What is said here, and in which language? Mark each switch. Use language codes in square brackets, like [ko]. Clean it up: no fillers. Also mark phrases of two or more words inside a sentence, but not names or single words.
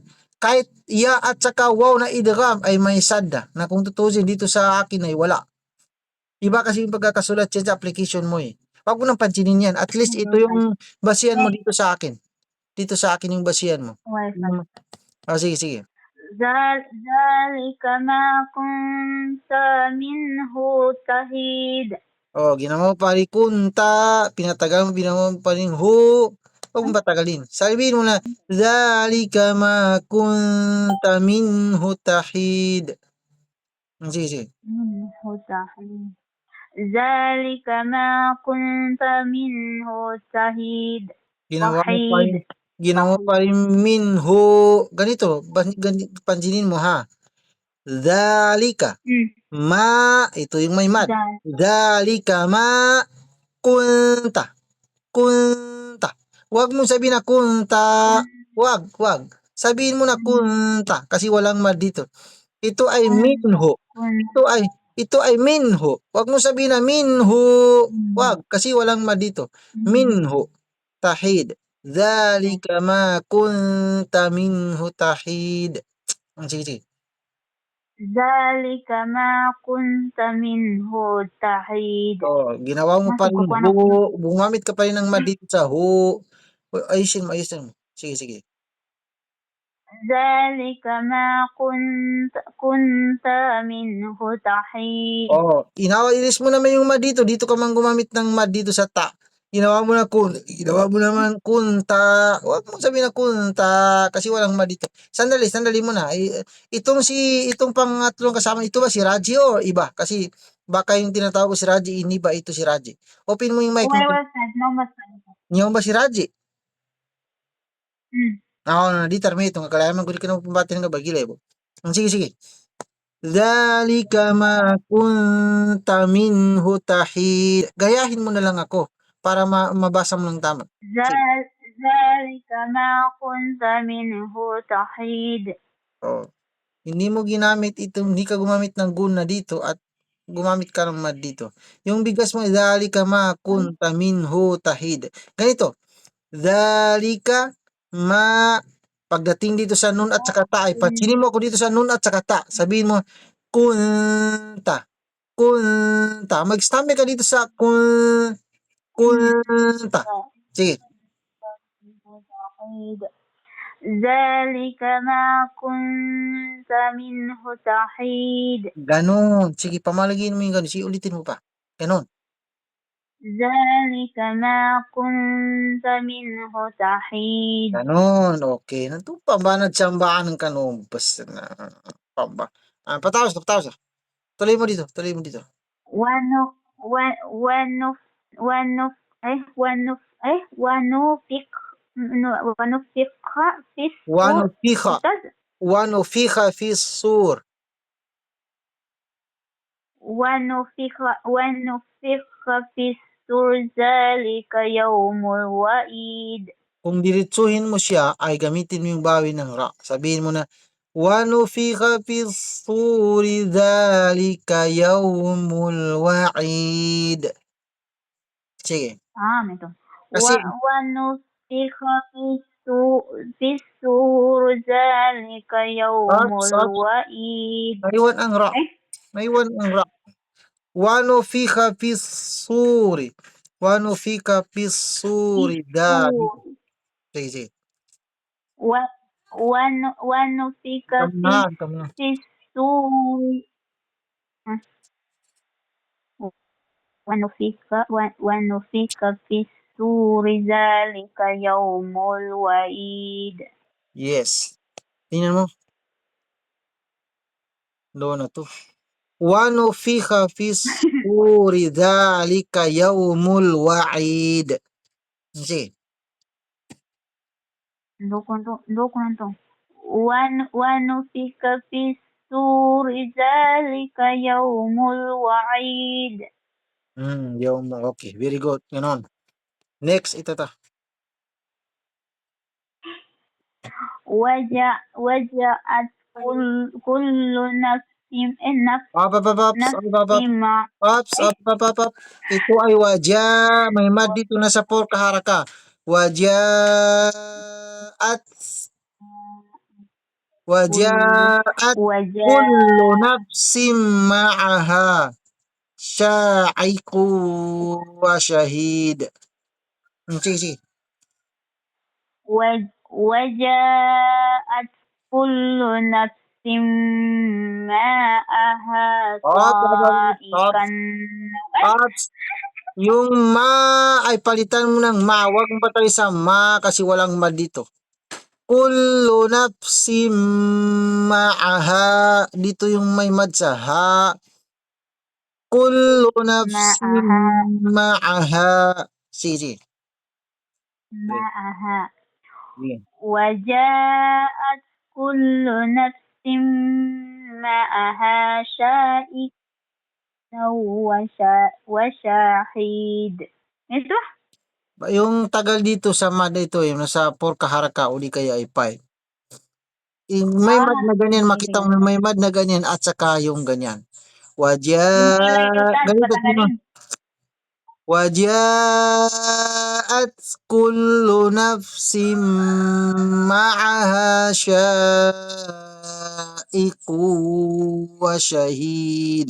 [tl] Kahit ya at saka wow na idgham ay may sadda na kung tutusin dito sa akin ay wala. Iba kasi yung pagkakasulat yan sa application mo eh. Huwag mo nang pansinin yan. At least ito yung basihan mo dito sa akin. Dito sa akin yung basihan mo. Sige. [ar] ذلك ما كنت منه تحيد. [tl] Ginawa mo pa rin kunta, pinatagal mo, ginawa mo pa rin hu. Huwag mong patagalin. Sabihin mo na, [ar] ذلك ما كنت منه تحيد. [tl] Sige. [ar] منه تحيد. ذلك ما كنت منه تحيد. [tl] Ginawa mo pa rin minhu. Ganito, pansinin mo ha. Zalika. Ito yung may mad. [ar] ذلك ما كنت. [tl] Kunta. Huwag mong sabihin na kunta. Huwag. Sabihin mo na kunta kasi walang mad dito. Ito ay minho. Ito ay minho. Huwag mong sabihin na minhu. Huwag kasi walang mad dito. [ar] منه تحيد. ذلك ما كنت منه تحيد. [tl] Sige. [ar] ذلك ما كنت منه تحيد. [tl] Ginawa mo pa rin hu. Gumamit ka pa rin ng mad dito sa hu. Ayusin mo. Sige. [ar] ذلك ما كنت منه تحيد. [tl] Inis mo naman yung mad dito. Dito ka man gumamit ng mad dito sa ta. Ginawa mo naman kunta. Huwag mong sabihin na kunta kasi walang mad dito. Sandali muna. Itong pangatlong kasama, ito ba si Raji o iba? Kasi baka yung tinatawag ko si Raji, ini ba ito si Raji? Open mo yung mic mo. Niyo ba si Raji? Di tarmi ito. Kalaman ko di ka na pumpatin nga bagilay po. Sige. [ar] ذلك ما كنت منه تحيد. [tl] Gayahin mo na lang ako para mabasa mo ng tama. [ar] ذلك ما كنت منه تحيد. [tl] Hindi mo ginamit ito, hindi ka gumamit ng gun na dito at gumamit ka ng mad dito. Yung bigas mo, [ar] ذلك ما كنت منه تحيد. [tl] Ganito, [ar] ذلك ما, [tl] pagdating dito sa nun at saka ta, ay pansinin mo ako dito sa nun at saka ta. Sabihin mo, kunta. Kunta. Mag-stammer ka dito sa kunta. Sige. [ar] تحيد ذلك ما كنت منه تحيد [tl] Ganon. Sige, pamalagin mo yung ganon. Sige, ulitin mo pa. Ganon. [ar] ذلك ما كنت منه تحيد [tl] Ganon. Okay. Nanto pa ba nagtsambaan ng kanon? Basta na. Pamba. Patawas. Tuloy mo dito. [ar] ونف ون- ونف ونف ونفخ ونفخ في الصور [tl] Wanufiha. [ar] أستاذ ونفخ في الصور. ونفخ في الصور ذلك يوم الوعيد [tl] Kung diretsuhin mo siya, ay gamitin mo yung bawi ng ra. Sabihin mo na, [ar] ونفخ في الصور ذلك يوم الوعيد. [tl] Sige. ito Kasi, [ar] ونفخ في الصور ذلك يوم [tl] ups, [ar] الوعيد [tl] naiwan ang ra. [ar] أي [tl] Naiwan ang ra. [ar] ونفخ في الصور. ونفخ في في الصور ذلك. الصور [tl] Sige. [ar] ونفخ [tl] Antam na. [ar] في الصور ونفخ في الصور ذلك يوم الوعيد [tl] Yes. Tingnan mo. Low na to. [ar] ونفخ في الصور ذلك يوم الوعيد. [tl] Sige. loko na to [ar] ونفخ في الصور ذلك يوم الوعيد [tl] Yawm. [en] Okay, very good. [tl] Ganon. Next, ito ta. [ar] وجاءت كل نفس [tl] Up. [ar] مع [tl] Up. Ito ay waja. May mad dito na sa por kaharaka. [ar] وجاءت وجاءت وجاء كل نفس معها سائق وشهيد. [tl] Sige. [ar] وجاءت كل نفس معها [tl] Stop. [ar] سائقا [tl] Ops. Yung ma ay palitan mo ng ma. Huwag mo patay sa ma kasi walang ma dito. [ar] كل نفس معها. [tl] Dito yung may mad sa ha. [ar] كل نفس معها. [tl] Sige. [ar] معها [tl] Sige. [ar] وجاءت كل نفس معها سائق وشاهد ito [tl] Yung tagal dito sa mad ito, yung nasa por kaharaka o di kaya ay 5. May mad na ganyan, makita mo may mad na ganyan at saka yung ganyan. yung kilay Ustaz Ganito mo. patagalin [ar] وجاءت كل نفس معها سائق وشهيد.